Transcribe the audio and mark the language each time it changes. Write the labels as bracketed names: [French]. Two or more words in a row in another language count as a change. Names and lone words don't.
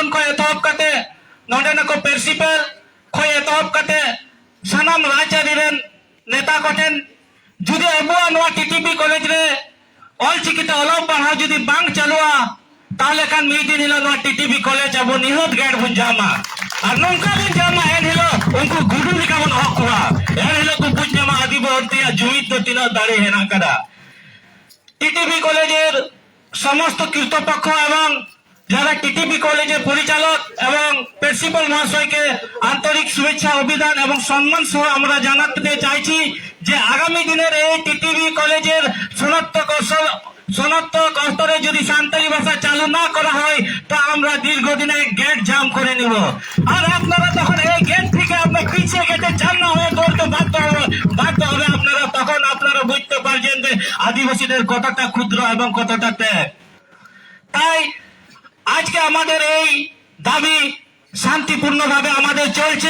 [Santali] को एतहब कते नोडे न को प्रिंसिपल को एतहब कते सनाम राजचारी रेन नेता कोटेन जुदि अब नवा टीटीबी कॉलेज रे ऑल चिकिते अलम पढ़ा जुदि बांग चलुआ ताले कान मीदिन हिलो नो टीटीबी कॉलेज अब निहत गेट बन जामा और नंका बन जामा एन हिलो उनको गुडू लिका बन हकवा एन हिलो को बुझ जामा आदिवासी जुमित तो तिना दाड़े हेना करा टीटीबी [Bangla] কলেজের সমস্ত কর্তৃপক্ষ এবং যারা টিটিবি কলেজের পরিচালক এবং প্রিন্সিপাল মহাশয়কে আন্তরিক শুভেচ্ছা অভিনন্দন এবং সম্মান সহ আমরা জানাতে চাইছি যে আগামী দিনের এই টিটিবি কলেজের সনাতক স্তরে যদি সান্তালি ভাষা চালু না করা হয় তা আমরা দীর্ঘদিনে গেট জাম করে নেব আর আপনারা তখন এই গেট থেকে আপনারা পিছিয়ে গেটে চান না হয়ে দৌড়তে বাধ্য হবে আপনারা তখন আপনারা বুঝতে পারছেন যে আদিবাসীদের কতটা ক্ষুদ্র এবং কতটা ত্যাগ তাই আজকে আমাদের এই দাবি শান্তিপূর্ণভাবে আমাদের চলছে।